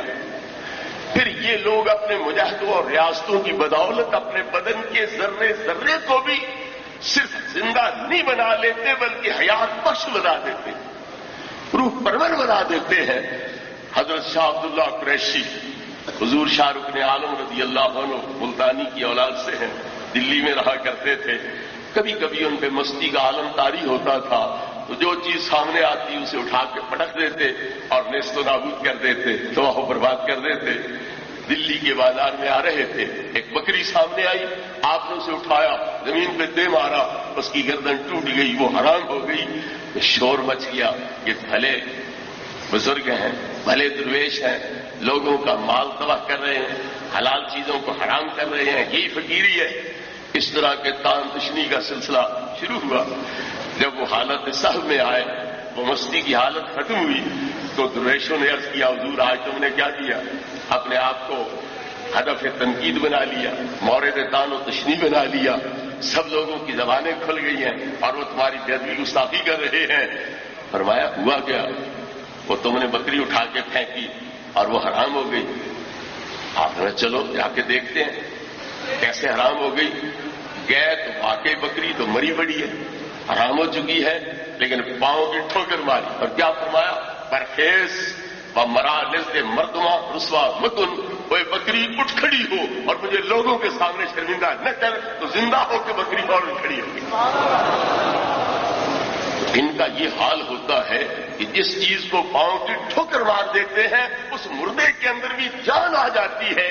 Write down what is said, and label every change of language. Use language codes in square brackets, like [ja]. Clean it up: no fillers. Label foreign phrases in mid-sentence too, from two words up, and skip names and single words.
[ur] پھر یہ لوگ اپنے مجاہدوں اور ریاستوں کی بدولت اپنے بدن کے ذرے ذرے کو بھی صرف زندہ نہیں بنا لیتے بلکہ حیات بخش بنا دیتے، روح پرور بنا دیتے ہیں. حضرت شاہ عبداللہ قریشی حضور شاہ رکن عالم رضی اللہ عنہ ملتانی کی اولاد سے ہیں، دلی میں رہا کرتے تھے. کبھی کبھی ان پہ مستی کا عالم طاری ہوتا تھا تو جو چیز سامنے آتی اسے اٹھا کے پٹک دیتے اور نیست و نابود کر دیتے، تباہ و برباد کر دیتے. دلی کے بازار میں آ رہے تھے، ایک بکری سامنے آئی، آپ نے اسے اٹھایا، زمین پہ دے مارا، اس کی گردن ٹوٹ گئی، وہ حرام ہو گئی. شور مچ گیا، یہ بھلے بزرگ ہیں، بھلے درویش ہیں، لوگوں کا مال تباہ کر رہے ہیں، حلال چیزوں کو حرام کر رہے ہیں، یہی فقیری ہے. اس طرح کے تان تشنی کا سلسلہ شروع ہوا. جب وہ حالت صحب میں آئے، وہ مستی کی حالت ختم ہوئی تو درویشوں نے عرض کیا، حضور آج تم نے کیا کیا؟ اپنے آپ کو ہدف تنقید بنا لیا، مورد تان و تشنی بنا لیا، سب لوگوں کی زبانیں کھل گئی ہیں اور وہ تمہاری بے ادبی گستاخی کر رہے ہیں. فرمایا ہوا کیا؟ وہ تم نے بکری اٹھا کے پھینکی اور وہ حرام ہو گئی. آپ نے چلو جا کے دیکھتے ہیں کیسے حرام ہو گئی. گئے تو واقعی بکری تو مری پڑی ہے، حرام ہو چکی ہے، لیکن پاؤں کی ٹھوکر ماری اور کیا فرمایا؟ [fa] برخیز و مرا نزد مردما رسوا مکن، [ur] وہ بکری اٹھ کھڑی ہو اور مجھے لوگوں کے سامنے شرمندہ نہ کر. تو زندہ ہو کے بکری فوراً کھڑی ہو گئی. ان کا یہ حال ہوتا ہے کہ جس چیز کو پاؤں کی ٹھوکر مار دیتے ہیں اس مردے کے اندر بھی جان آ جاتی ہے.